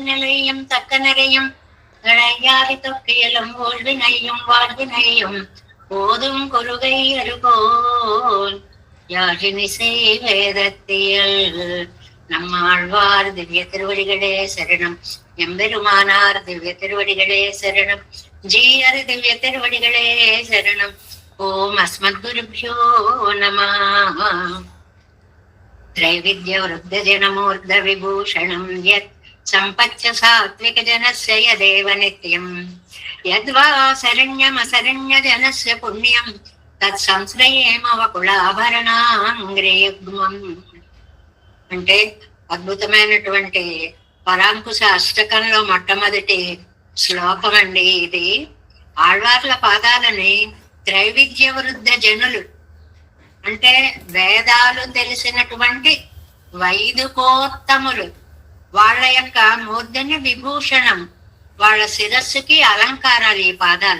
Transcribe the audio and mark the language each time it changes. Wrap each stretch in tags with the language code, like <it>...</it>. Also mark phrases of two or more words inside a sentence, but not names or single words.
<ta>நிலையும் தக்க நிறையும் இளையாதி தொக்கியலும் ஓழ்வினையும் வாழ்வினையும் போதும் கொருகை அருகோல் யாழினிசை வேதத்தியல் நம்மாழ்வார் திவ்ய திருவடிகளே சரணம் எம்பெருமானார் திவ்ய திருவடிகளே சரணம் ஜீயர் திவ்ய திருவடிகளே சரணம்</ta> <sa>ॐ अस्मद्गुरुभ्यो नमः त्रैविद्य वृद्ध जनमूर्ध विभूषणं यत् संपच्च सात्विक जनस्य यदेव नित्यं यद्वा शरण्यमशरण्य जनस्य पुण्यं तत् संश्रयेम వకుళాభరణాంగ్రేయుగ్మం.</sa> <te>అంటే అద్భుతమైనటువంటి పరాంకుశ అష్టకంలో మొట్టమొదటి శ్లోకం అండి ఇది. ఆళ్వార్ల పాదాలని త్రైవిధ్య వృద్ధ జనులు అంటే వేదాలు తెలిసినటువంటి వైదికోత్తములు, వాళ్ళ యొక్క మూర్ధన్య విభూషణం, వాళ్ళ శిరస్సుకి అలంకారాలు ఈ పాదాలు.</te>